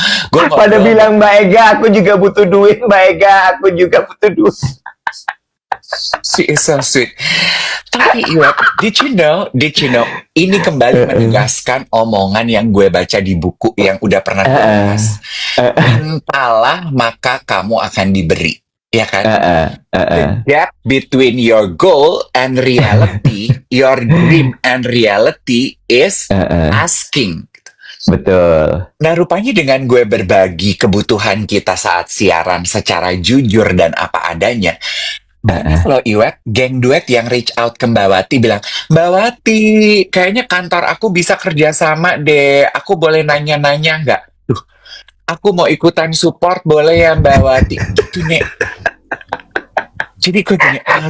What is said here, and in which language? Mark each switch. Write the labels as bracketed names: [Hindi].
[Indonesian] Pada bilang, Mbak Ega, aku juga butuh duit, Mbak Ega, aku juga butuh duit. [English] She is so sweet. [Indonesian] Tapi Iwet, [English] did you know, [Indonesian] ini kembali menegaskan omongan yang gue baca di buku yang udah pernah gue bahas. Mintalah maka kamu akan diberi. Ya kan? [English] The gap between your goal and reality, your dream and reality is asking. [Indonesian] Betul. Nah, rupanya dengan gue berbagi kebutuhan kita saat siaran secara jujur dan apa adanya, banyak Heeh. loh Iwet, geng duet yang [English] reach out [Indonesian] ke Mbak Wati bilang, Mbak Wati, kayaknya kantor aku bisa kerjasama deh. Aku boleh nanya-nanya nggak? Duh, aku mau ikutan support boleh ya Mbak Wati? Gitu, Nek. Jadi gue gini, oh